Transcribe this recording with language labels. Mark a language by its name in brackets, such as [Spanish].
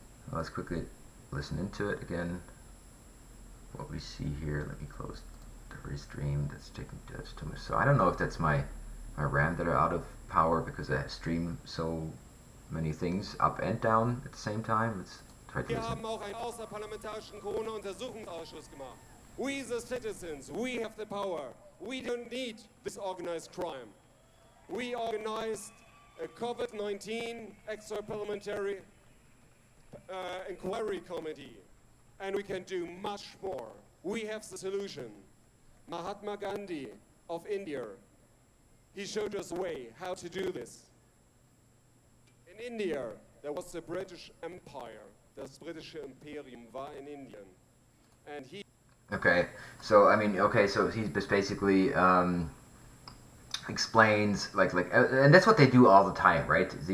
[English] Let's quickly listen into it again. What we see here, let me close the restream. That's taking too much. So I don't know if that's my RAM that are out of power because I stream so many things up and down at the same time. Let's try to [German] Wir [English] listen. [German] haben auch einen außerparlamentarischen Corona-Untersuchungsausschuss gemacht. [English] We the citizens, we have the power. We don't need this organized crime. We organized a COVID-19 extra-parliamentary inquiry committee, and we can do much more. We have the solution. Mahatma Gandhi of India, he showed us a way how to do this. In India, there was the British Empire. [German] Das britische Imperium war in Indien. [English] And he Okay, so I mean, okay, so he just basically explains and that's what they do all the time, right?